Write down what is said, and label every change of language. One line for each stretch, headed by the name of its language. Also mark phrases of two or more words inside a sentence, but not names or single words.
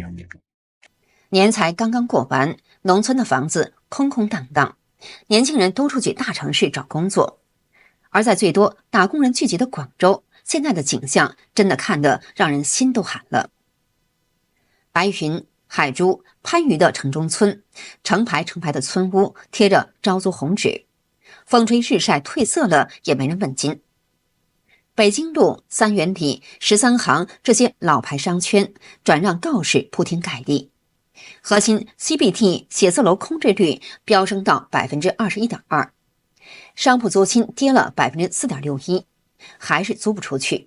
Chinese: 年才剛剛過完，農村的房子空空蕩蕩，年輕人都出去大城市找工作。而在最多打工人聚集的廣州，現在的景象真的看得讓人心都寒了。白雲、海珠、番禺的城中村，成排成排的村屋貼着招租紅紙，風吹日曬褪色了也沒人問津。北京路、三元里、13行這些老牌商圈轉讓告示鋪天蓋地，核心 CBD 寫字樓空置率飆升到 21.2%， 商鋪租金跌了 4.61%， 還是租不出去。